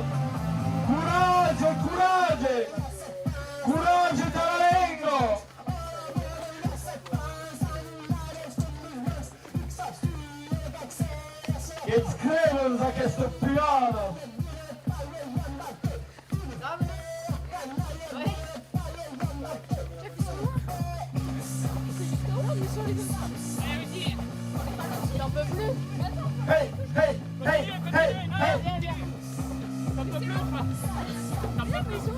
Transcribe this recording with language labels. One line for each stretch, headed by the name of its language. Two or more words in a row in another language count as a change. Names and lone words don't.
Italian: Coraggio, coraggio! Coraggio, Talarengo! Che scrivono da questo piano!
French: J'en peux plus. Hey, hey, hey, hey, hey! Ça peut plus ou pas? Ça peut plus.